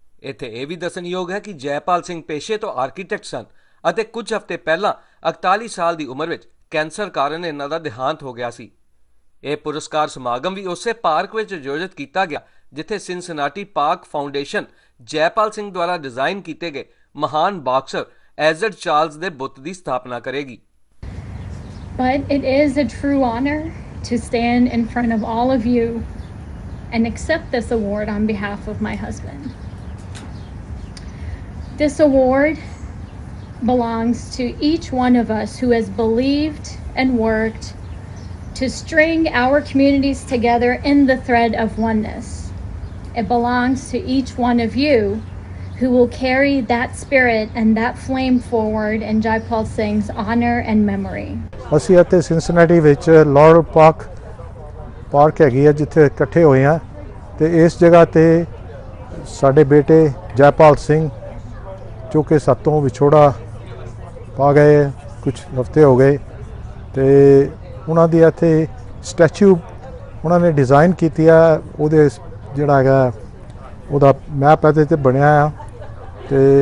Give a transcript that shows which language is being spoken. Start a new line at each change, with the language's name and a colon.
Punjabi: ਇੱਥੇ ਇਹ ਵੀ ਦੱਸਣਯੋਗ ਹੈ ਕਿ ਜੈਪਾਲ ਸਿੰਘ ਪੇਸ਼ੇ ਤੋਂ ਆਰਕੀਟੈਕਟ ਸਨ ਅਤੇ ਕੁਝ ਹਫ਼ਤੇ ਪਹਿਲਾਂ 41 ਸਾਲ ਦੀ ਉਮਰ ਵਿੱਚ ਕੈਂਸਰ ਕਾਰਨ ਇਹਨਾਂ ਦਾ ਦੇਹਾਂਤ ਹੋ ਗਿਆ ਸੀ। ਇਹ ਪੁਰਸਕਾਰ ਸਮਾਗਮ ਵੀ ਉਸੇ ਪਾਰਕ ਵਿੱਚ ਆਯੋਜਿਤ ਕੀਤਾ ਗਿਆ ਜਿੱਥੇ Cincinnati park foundation Jaipal Singh ਦੁਆਰਾ ਡਿਜ਼ਾਈਨ ਕੀਤੇ ਗਏ ਮਹਾਨ ਬਾਕਸਰ ਐਜ਼ਡ ਚਾਰਲਸ ਦੇ ਬੁੱਤ ਦੀ ਸਥਾਪਨਾ ਕਰੇਗੀ।
English: But it is a true honor to stand in front of all of you and accept this award on behalf of my husband. This award belongs to each one of us who has believed and worked to string our communities together in the thread of oneness. It belongs to each one of you who will carry that spirit and that flame forward in Jaipal Singh's honor and memory.
Punjabi: ਅਸੀਂ ਇੱਥੇ Cincinnati ਵਿੱਚ ਲਾਰਲ park ਹੈਗੀ ਆ ਜਿੱਥੇ ਇਕੱਠੇ ਹੋਏ ਆ ਤੇ ਇਸ ਜਗ੍ਹਾ ਤੇ ਸਾਡੇ ਬੇਟੇ ਜੈਪਾਲ ਸਿੰਘ ਜੋ ਕਿ ਸਾਤੋਂ ਵਿਛੋੜਾ ਪਾ ਗਏ ਕੁਝ ਹਫ਼ਤੇ ਹੋ ਗਏ ਤੇ ਉਹਨਾਂ ਦੀ ਇੱਥੇ ਸਟੈਚੂ ਉਹਨਾਂ ਨੇ ਡਿਜ਼ਾਈਨ ਕੀਤੀ ਆ ਉਹਦੇ ਜਿਹੜਾ ਹੈਗਾ ਉਹਦਾ ਮੈਪ ਇਹਦੇ ਤੇ ਬਣਿਆ ਆ ਤੇ